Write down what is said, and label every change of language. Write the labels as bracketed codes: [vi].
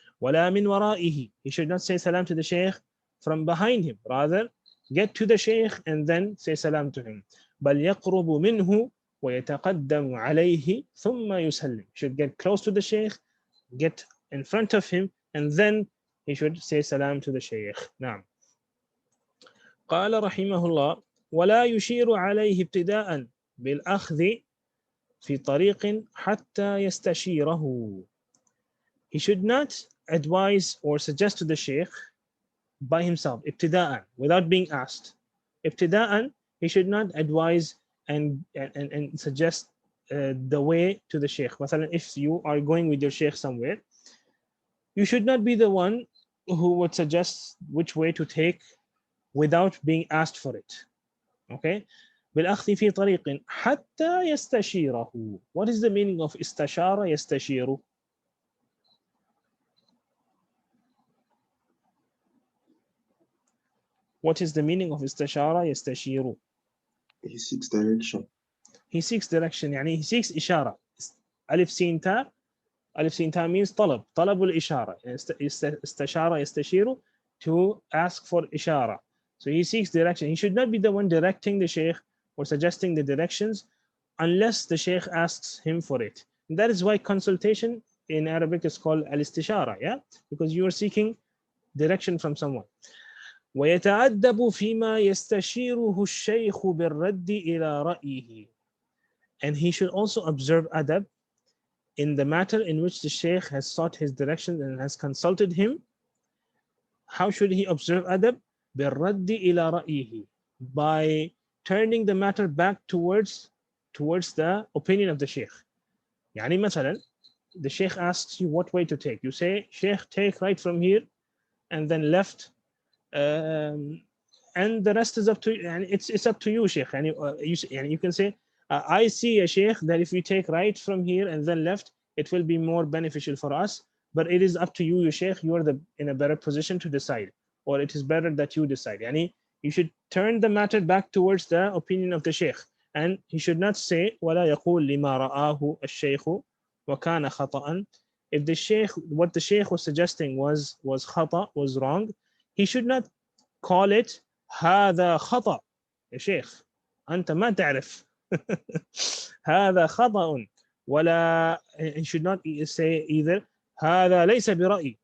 [ar] ولا من ورائه, [en] he should not say salam to the sheikh from behind him, rather get to the sheikh and then say salam to him. [ar] بل يقرب منه ويتقدم عليه ثم يسلم, [en] should get close to the sheikh, get in front of him, and then he should say salam to the sheikh. [ar] نعم. قال رحمه الله ولا يشير عليه ابتداء بالأخذ في طريق حتى يستشيره. [en] He should not advise or suggest to the sheikh by himself, ابتداء, without being asked. ابتداء, he should not advise and suggest the way to the sheikh. مثلا, if you are going with your sheikh somewhere, You should not be the one who would suggest which way to take without being asked for it. Okay? [ar] بالأخذ في طريق حتى يستشيره. [en] What is the meaning of استشار يستشير? What is the meaning of استشار يستشير? He seeks direction. He seeks direction. يعني he seeks إشارة. [ar] ألف سين تاء. ألف سين تاء means طلب. طلب الإشارة. استشار يستشير [en] to ask for إشارة. So he seeks direction. He should not be the one directing the sheikh or suggesting the directions unless the sheikh asks him for it. And that is why consultation in Arabic is called al-istishara, yeah? Because you are seeking direction from someone. [ar] ويتأدب فيما يستشيره الشيخ بالرد إلى رأيه. [en] And he should also observe adab in the matter in which the sheikh has sought his direction and has consulted him. How should he observe adab? [ar] بالرد إلى رأيه. [en] By turning the matter back towards the opinion of the sheikh. يعني مثلا, the sheikh asks you what way to take. You say, sheikh, take right from here and then left. And the rest is up to you. And it's up to you, sheikh. And you can say, I see a sheikh that if we take right from here and then left, it will be more beneficial for us. But it is up to you, sheikh. You are in a better position to decide, or it is better that you decide. Yani, you should turn the matter back towards the opinion of the sheikh. And he should not say, [ar] وَلَا يَقُولْ لِمَا رَآهُ الشَّيْخُ وَكَانَ خَطَأً. [en] If the sheikh, what the sheikh was suggesting was khata, was wrong, he should not call it [ar] هذا خطأ. يا شيخ أنت ما تعرف. هذا خطأ. [en] ولا, he should not say either [ar] هذا ليس برأي.